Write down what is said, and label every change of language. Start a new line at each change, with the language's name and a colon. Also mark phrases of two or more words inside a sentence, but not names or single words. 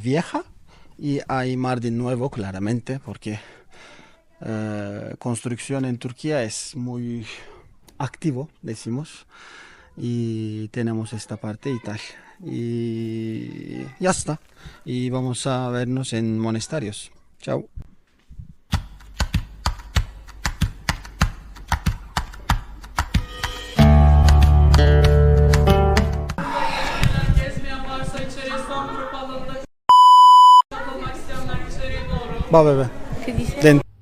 Spanish: vieja y hay Mardin nuevo, claramente, porque construcción en Turquía es muy activo, decimos, y tenemos esta parte y tal. Y ya está. Y vamos a vernos en monasterios. Chao.
Turkish: Gezmeyen varsa içeriye son grup alanında katılmak isteyenler içeriye doğru.
Spanish: Va, bebé. ¿Qué dice? Dentro.